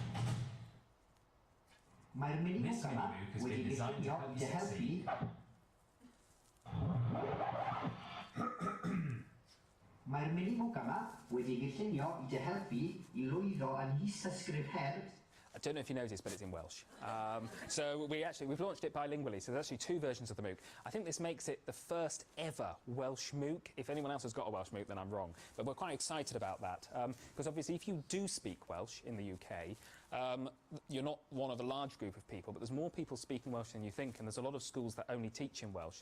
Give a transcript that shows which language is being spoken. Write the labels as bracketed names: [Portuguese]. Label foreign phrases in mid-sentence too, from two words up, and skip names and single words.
[English] This mini-MOOC has been designed to help you succeed. [Welsh] Mae'r minimwg yma wedi gynllunio I dy helpu I lwyddo yn is-ysgrif her. [English] I don't know if you noticed, but it's in Welsh. So we've launched it bilingually, so there's actually 2 versions of the MOOC. I think this makes it the first ever Welsh MOOC. If anyone else has got a Welsh MOOC, then I'm wrong. But we're quite excited about that, because obviously if you do speak Welsh in the UK, you're not one of a large group of people, but there's more people speaking Welsh than you think, and there's a lot of schools that only teach in Welsh.